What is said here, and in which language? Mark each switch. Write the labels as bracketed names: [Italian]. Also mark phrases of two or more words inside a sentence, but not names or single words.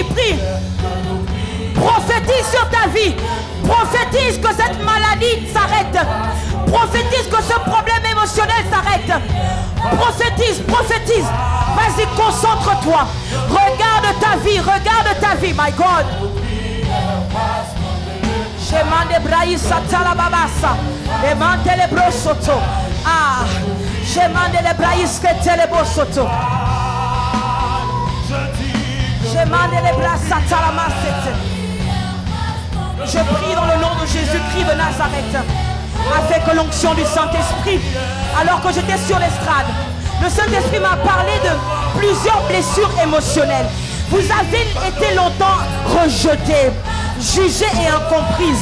[French] Prophétise sur ta vie. Prophétise que cette maladie s'arrête. Prophétise que ce problème émotionnel s'arrête. Prophétise. Vas-y, concentre-toi. Regarde ta vie, [English] my God. Shemande braïs satala babasa. Emante le brosoto. Ah, shemande le braïs que tele bosoto. Shemande le bras satala masete. [French] Je prie dans le nom de Jésus-Christ de Nazareth, avec l'onction du Saint-Esprit. Alors que j'étais sur l'estrade, le Saint-Esprit m'a parlé de plusieurs blessures émotionnelles. Vous avez été longtemps rejetés, jugés et incomprise.